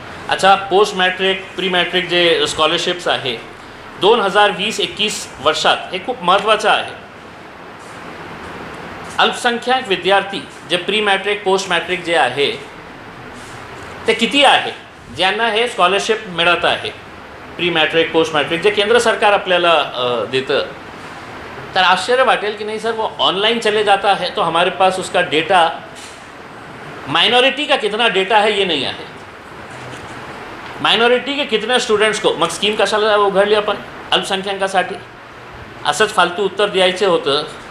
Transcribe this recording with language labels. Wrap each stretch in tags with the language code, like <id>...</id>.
<mr>अच्छा, post matric pre matric जे scholarships आहे 2020-21 वर्षात हे खूप महत्त्वाचं आहे. अल्पसंख्याक विद्यार्थी जे प्री मॅट्रिक पोस्ट मॅट्रिक जे आहे ते किती आहे ज्यांना हे स्कॉलरशिप मिळत आहे, प्री मॅट्रिक पोस्ट मॅट्रिक जे केंद्र सरकार आपल्याला देतं. तर आश्चर्य वाटेल कि</mr> <hi>नहीं सर, वो ऑनलाइन चले जाता है तो हमारे पास उसका डेटा, माइनॉरिटी का कितना डेटा है ये नहीं आहे. मायनॉरिटी के कितने स्टुडंट्स को,</hi> <mr>मग स्कीम कशाला उघडली आपण अल्पसंख्याकासाठी, असंच फालतू उत्तर द्यायचं होतं.</mr>